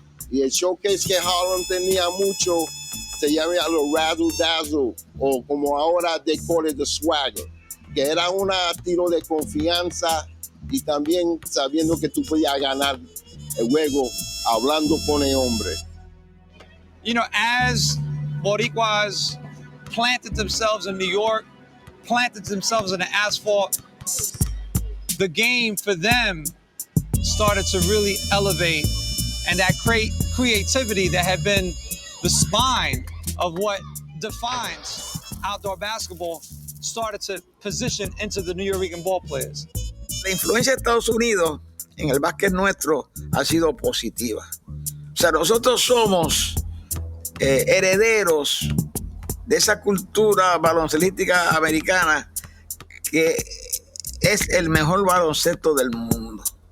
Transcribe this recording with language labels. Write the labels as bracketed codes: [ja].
[es] Y el showcase que Harlem tenía mucho se llamaba los Razzle Dazzle, o como ahora [en] they call it the swagger, [es] que era un tiro de confianza y también sabiendo que tú podías ganar el juego hablando con el hombre. [en] You know, as Boricuas planted themselves in New York, planted themselves in the asphalt, the game for them started to really elevate, and that creativity that had been the spine of what defines outdoor basketball started to position into the Nuyorican ball players. [es] La influencia de Estados Unidos en el básquet nuestro ha sido positiva. O sea, nosotros somos herederos de esa cultura baloncelística americana que es el mejor baloncesto del mundo.